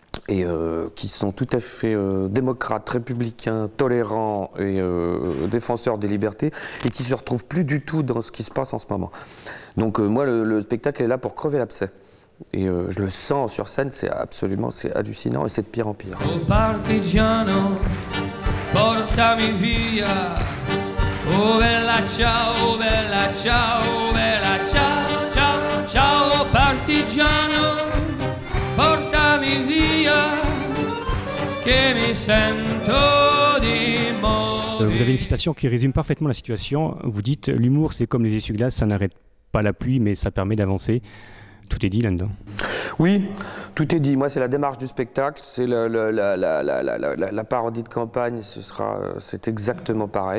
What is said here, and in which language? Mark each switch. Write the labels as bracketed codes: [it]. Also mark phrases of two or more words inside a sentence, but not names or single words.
[fr] et qui sont tout à fait démocrates, républicains, tolérants et défenseurs des libertés, et qui se retrouvent plus du tout dans ce qui se passe en ce moment. Donc moi, le spectacle est là pour crever l'abcès. Et je le sens sur scène, c'est hallucinant, et c'est de pire en pire. [it] Oh partigiano, portami via. Oh bella ciao, bella ciao, bella ciao, ciao, ciao partigiano, portami via, che mi sento di morire. [fr] Vous avez une citation qui résume parfaitement la situation. Vous dites « L'humour, c'est comme les essuie-glaces, ça n'arrête pas la pluie, mais ça permet d'avancer ». Tout est dit là-dedans. Oui, tout est dit. Moi, c'est la démarche du spectacle, c'est la parodie de campagne, c'est exactement pareil.